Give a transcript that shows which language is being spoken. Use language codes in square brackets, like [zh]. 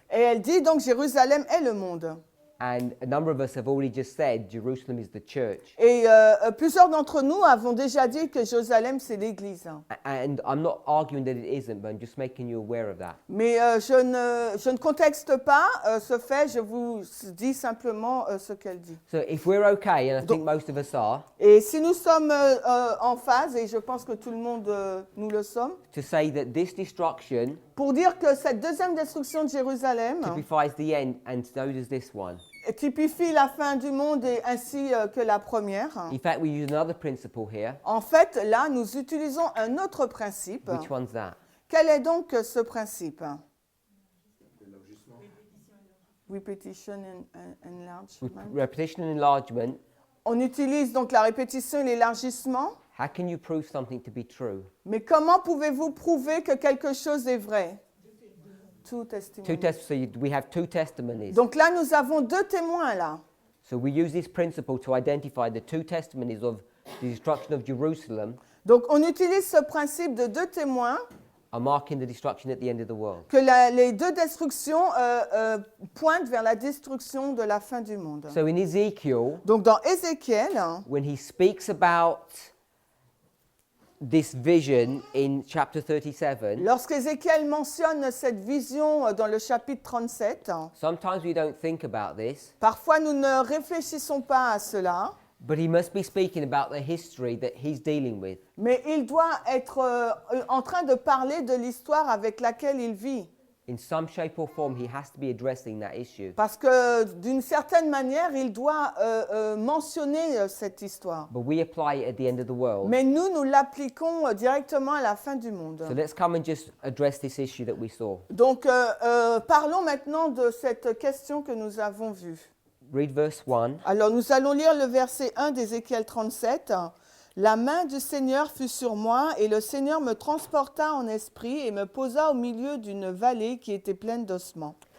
[fr] Et elle dit donc Jérusalem est le monde. [en] And a number of us have already just said Jerusalem is the church. [fr] Et plusieurs d'entre nous avons déjà dit que Jérusalem c'est l'Église. [en] And I'm not arguing that it isn't, but I'm just making you aware of that. [fr] Mais je ne contexte pas ce fait, je vous dis simplement ce qu'elle dit. [en] So if we're okay, and I think most of us are, [fr] Et si nous sommes en phase, et je pense que tout le monde nous le sommes, [en] to say that this destruction [fr] pour dire que cette deuxième destruction de Jérusalem [en] typifies the end, and so does this one. [fr] typifie la fin du monde et ainsi que la première. [en] In fact, we use another principle here. [fr] En fait, là, nous utilisons un autre principe. [en] Which one's that? [fr] Quel est donc ce principe? [en] Repetition and enlargement. Repetition and enlargement. [fr] On utilise donc la répétition et l'élargissement. [en] How can you prove something to be true? [fr] Mais comment pouvez-vous prouver que quelque chose est vrai? [en] Two testimonies. We have two testimonies. [fr] Donc là, nous avons deux témoins là. [en] So we use this principle to identify the two testimonies of the destruction of Jerusalem [fr] Donc on utilise ce principe de deux témoins [en] are marking the destruction at the end of the world. [fr] que les deux destructions pointent vers la destruction de la fin du monde. [en] So in Ezekiel, [fr] Donc dans Ézéchiel, [en] when he speaks about this vision in chapter 37, [fr] lorsqu'Ézéchiel mentionne cette vision dans le chapitre 37, [en] sometimes we don't think about this, [fr] parfois nous ne réfléchissons pas à cela, [en] but he must be speaking about the history that he's dealing with. [fr] mais il doit être en train de parler de l'histoire avec laquelle il vit. [en] In some shape or form, he has to be addressing that issue. [fr] Parce que d'une certaine manière, il doit mentionner cette histoire. [en] But we apply it at the end of the world. [fr] Mais nous l'appliquons directement à la fin du monde. [en] So let's come and just address this issue that we saw. [fr] Donc, parlons maintenant de cette question que nous avons vue. [en] Read verse 1. [fr] Alors, nous allons lire le verset 1 d'Ézéchiel 37. La main du Seigneur fut sur moi, et le Seigneur me transporta en esprit et me posa au milieu d'une vallée qui était pleine d'ossements.